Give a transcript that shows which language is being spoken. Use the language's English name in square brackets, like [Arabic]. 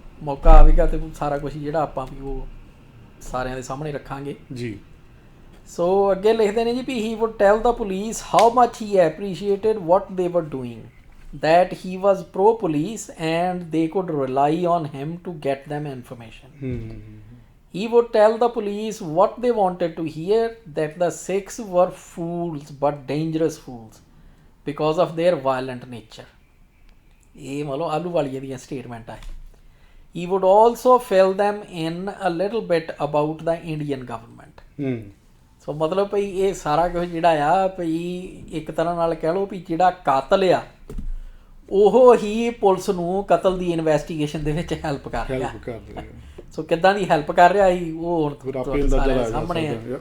[Punjabi] ਮੌਕਾ ਆਵੇਗਾ ਤੇ ਸਾਰਾ ਕੁਝ ਜਿਹੜਾ ਆਪਾਂ ਵੀ ਉਹ ਸਾਰਿਆਂ ਦੇ ਸਾਹਮਣੇ ਰੱਖਾਂਗੇ ਜੀ। ਸੋ ਅੱਗੇ ਲਿਖਦੇ ਨੇ ਜੀ ਵੀ [English] He would tell the police how much he appreciated what they were doing, that he was pro police and they could rely on him to get them information. He would tell the police what they wanted to hear, that the Sikhs were fools but dangerous fools because of their violent nature. [Punjabi] ਇਹ ਮਤਲਬ ਆਲੂਵਾਲੀਆ ਦੀਆਂ statement ਹੈ। [English] He would also fill them in a little bit about the Indian government. [Punjabi] ਸੋ ਮਤਲਬ ਭਈ ਇਹ ਸਾਰਾ ਕੁਝ ਜਿਹੜਾ ਆ ਭਈ ਇੱਕ ਤਰ੍ਹਾਂ ਨਾਲ ਕਹਿ ਲਓ ਵੀ ਜਿਹੜਾ ਕਾਤਲ ਆ ਉਹ ਹੀ ਪੁਲਿਸ ਨੂੰ ਕਤਲ ਦੀ ਇਨਵੈਸਟੀਗੇਸ਼ਨ ਦੇ ਵਿੱਚ ਹੈਲਪ ਕਰ ਰਿਹਾ। ਸੋ ਕਿੱਦਾਂ ਦੀ ਹੈਲਪ ਕਰ ਰਿਹਾ ਸੀ ਉਹ ਹੁਣ ਸਾਰਿਆਂ ਸਾਹਮਣੇ ਆ।